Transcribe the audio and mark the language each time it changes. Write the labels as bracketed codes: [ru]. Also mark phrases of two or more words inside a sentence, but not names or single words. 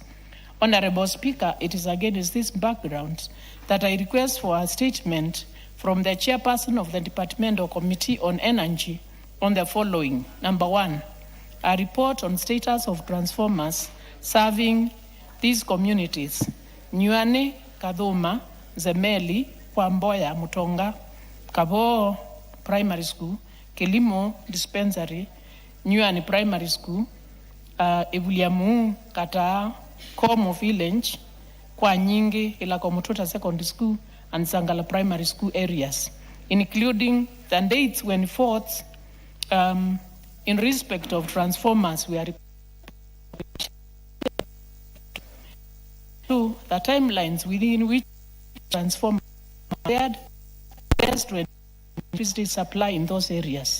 [en] Honorable Speaker, it is against this background that I request for a statement from the Chairperson of the Departmental Committee on Energy on the following. Number one, a report on status of transformers serving these communities: Nyuane, Kadhuma, Zemeli, Kwamboya, Mutonga, Kabo Primary School, Kilimo Dispensary, Nyuane Primary School, Ebuliamu, Kata, Komo Village, Kwa Nyingi, Ilakomututa Secondary School, and Sangala Primary School areas, including the dates when faults in respect of transformers were to the timelines within which transformers were to electricity supply in those areas.